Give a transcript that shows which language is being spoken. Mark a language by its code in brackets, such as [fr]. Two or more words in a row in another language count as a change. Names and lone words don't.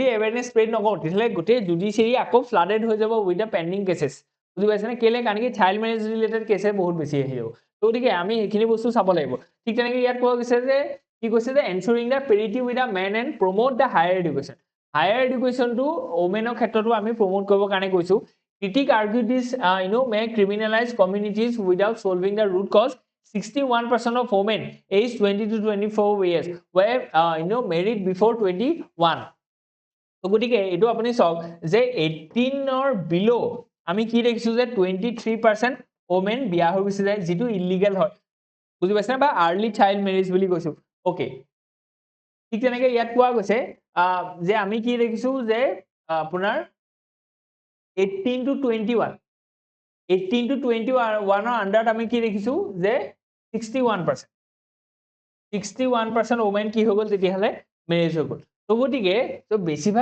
[en] awareness spread [as] নকৰোঁ তেতিয়াহ'লে গোটেই জুডিচিয়েৰী আকৌ ফ্লাডেড হৈ যাব [en] with the pending cases [as] বুজি পাইছেনে কেলে কাৰণ কি [en] child marriage related case [as] বহুত বেছি আহি যাব গতিকে আমি সেইখিনি বস্তু চাব লাগিব ঠিক তেনেকৈ ইয়াত কোৱা গৈছে যে কি কৈছে যে [en] ensuring the parity with the men and promote the higher education [as] হায়াৰ এডুকেশ্যনটো ওমেনৰ ক্ষেত্ৰতো আমি প্ৰমোট কৰিবৰ কাৰণে কৈছোঁ [en] Critic argued this, may criminalize communities without solving the root cause. 61% of women aged 20 to 24 years were, married before 21. So, [as] গতিকে এইটো আপুনি চাওক যে [en] 18 or below [as] আমি কি দেখিছোঁ যে 23% women বিয়া হৈ গুচি যায় যিটো ইলিগেল হয় বুজি পাইছে বা [en] early child marriage [as] বুলি কৈছোঁ ওকে ঠিক তেনেকৈ ইয়াত কোৱা গৈছে যে আমি কি দেখিছোঁ যে আপোনাৰ [en] 18 to 21 18 to 21 [as] আন্ডাৰত আমি কি দেখিছোঁ যে 61% ওমেন কি হৈ গ'ল তেতিয়াহ'লে মেৰেজ হৈ গ'ল তো গতিকে বেছিভাগ